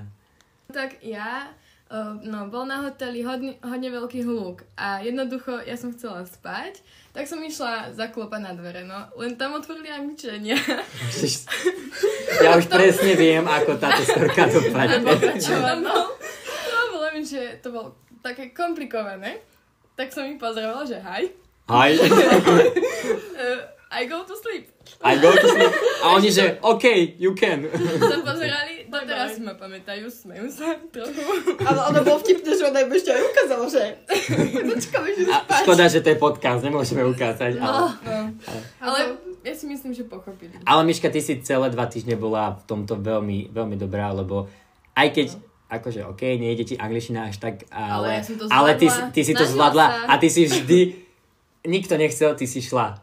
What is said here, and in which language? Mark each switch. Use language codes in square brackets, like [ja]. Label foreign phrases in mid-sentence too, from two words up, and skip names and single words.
[sk] Tak ja, bol na hoteli hodne veľký hluk a jednoducho ja som chcela spať, tak som išla zaklopať na dvere, no len tam otvorili Angličania. Ja už presne viem, ako táto storka dopadne. Bolo mi, že to bolo také komplikované, tak som ich pozdravala, že hi. [en] Hi. I go to sleep. I go to sleep. [sk] A oni, že OK, [en] you can. [sk] Sa pozerali, doteraz ma pamätajú, smejú sa trochu. Ale ono bolo vtipné, že ona im ešte aj ukázala, že počkáme, že spať. Škoda, že to je podcast, nemôžeme ukázať. Ale ja si myslím, že pochopili. Ale Miška, ty si celé 2 týždne bola v tomto veľmi, veľmi dobrá, lebo aj keď akože nejde ti angličtina až tak, ale ty si to zvládla a ty si vždy, nikto nechcel, ty si šla.